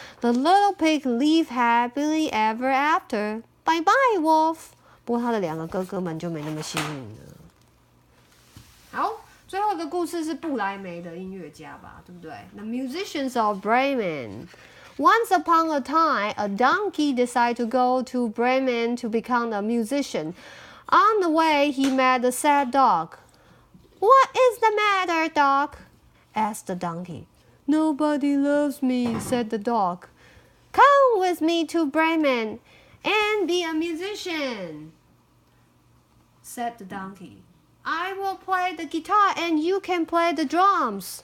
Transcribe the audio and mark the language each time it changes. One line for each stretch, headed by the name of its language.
English: The little pig lived happily ever after. Bye bye, wolf.
Chinese: 不过他的2个哥哥们就没那么幸运了。好。最后一个故事是布莱梅的音乐家吧，对不对 ？The musicians of Bremen.
English: Once upon a time, a donkey decided to go to Bremen to become a musician. On the way, he met a sad dog. What is the matter, dog? Asked the donkey. Nobody loves me, said the dog. Come with me to Bremen and be a musician, said the donkey.I will play the guitar and you can play the drums.